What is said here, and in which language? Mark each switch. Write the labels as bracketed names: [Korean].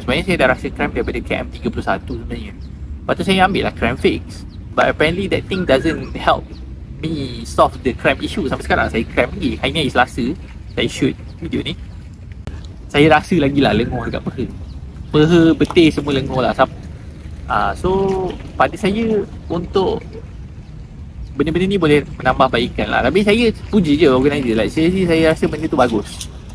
[Malay] Sebenarnya saya dah rasa cramp daripada KM31 sebenarnya. Lepas tu saya ambil lah cramp fix. [English] But apparently that thing doesn't help me solve the cramp issue. [Malay] Sampai sekarang saya cramp lagi. Hari ni hari Selasa saya shoot video ni, saya rasa lagi lah lengur dekat peha betis semua lengur lah. So pada saya untuk benda-benda ni boleh menambah baikan lah. Tapi saya puji je organizer. Like saya rasa benda tu bagus.